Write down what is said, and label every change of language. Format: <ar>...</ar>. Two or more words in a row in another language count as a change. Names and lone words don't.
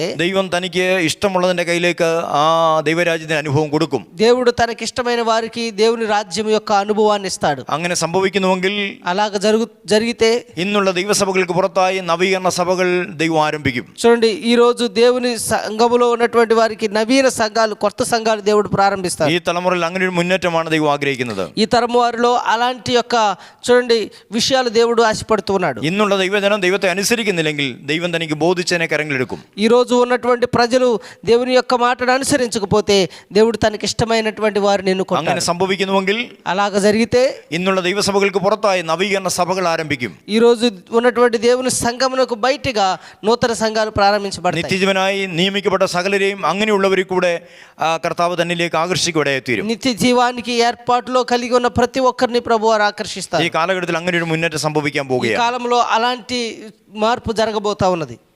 <ml>ദൈവം തനിക്ക് ഇഷ്ടമുള്ളതിന്റെ കയ്യിലേക്ക് ആ ദൈവരാജ്യത്തിന് അനുഭവം കൊടുക്കും.</ml> <te>దేవుడు తనకి ఇష్టమైన వారికి దేవుని రాజ్యం యొక్క అనుభవాన్ని ఇస్తాడు.</te> <ml>അങ്ങനെ സംഭവിക്കുന്നുവെങ്കിൽ,</ml> <te>అలాగ జరిగితే</te> <ml>ഇന്നുള്ള ദൈവസഭകൾക്ക് പുറത്തായി നവീകരണ സഭകൾ ദൈവം ആരംഭിക്കും.</ml> <te>చూడండి, ఈ రోజు దేవుని సంఘములో ఉన్నటువంటి వారికి నవీన సంఘాలు, కొత్త సంఘాలు దేవుడు ప్రారంభిస్తారు.</te> <ml>ഈ തലമുറയിൽ അങ്ങനെ ഒരു മുന്നേറ്റമാണ് ദൈവം ആഗ്രഹിക്കുന്നത്.</ml> <te>ఈ తరము వారిలో అలాంటి యొక్క చూడండి విషయాలు దేవుడు ఆశపడుతున్నాడు.</te> <ml>ഇന്നുള്ള ദൈവജനം ദൈവത്തെ അനുസരിക്കുന്നില്ലെങ്കിൽ ദൈവം തനിക്ക് ബോധിച്ചതിനെ കരങ്ങളെടുക്കും.</ml> <te>ఈ రోజు ఉన్నటువంటి ప్రజలు దేవుని యొక్క మాటను అనుసరించకపోతే దేవుడు తనకి ఇష్టమైనటువంటి వారిని ఎన్నుకుంటాడు.</te> <ml>അങ്ങനെ സംഭവിക്കുന്നുവെങ്കിൽ,</ml> <te>అలాగ జరిగితే</te> <ml>ഇന്നുള്ള ദൈവസഭകൾക്ക് പുറത്തായി നവീകരണ സഭകൾ ആരംഭിക്കും.</ml> <te>ఈ రోజు ఉన్నటువంటి దేవుని సంఘమునకు బయటిగా నూతన సంఘాలు ప్రారంభించబడతాయి.</te> <ml>നിത്യജീവനായി നിയമിക്കപ്പെട്ട സകലരെയും അങ്ങനെയുള്ളവരിൽ കൂടെ കർത്താവ് തന്നിലേക്ക് ആകർഷിക്കുകയായിത്തീരും.</ml> <te>నిత్య జీవానికి ఏర్పాటులో కలిగి ఉన్న ప్రతి ఒక్కరిని ప్రభువారు ఆకర్షిస్తారు.</te> <ml>ഈ കാലഘട്ടത്തിൽ അങ്ങനെ ഒരു മുന്നേറ്റം സംഭവിക്കാൻ</ml> <te>ఈ</te> <ml>പോവുകയാണ്.</ml> <te>కాలంలో అలాంటి మార్పు జరగబోతా ఉన్నది.</te>